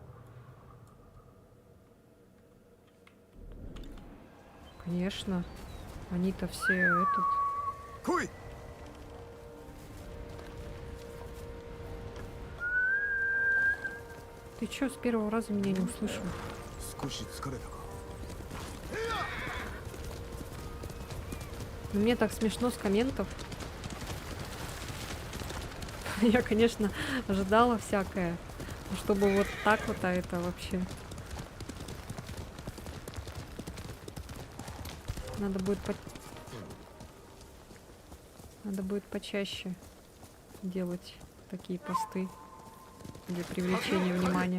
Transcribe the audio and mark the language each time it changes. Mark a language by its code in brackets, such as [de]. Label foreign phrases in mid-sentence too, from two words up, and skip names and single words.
[ru] Конечно. Они-то все этот... Кой! Ты чё, с первого раза меня не услышал? [ja] 少し疲れたか。 [ru] Ну, мне так смешно с комментов. Я, конечно, ожидала всякое. Но чтобы вот так вот, а это вообще... Надо будет почаще делать такие посты для привлечения внимания.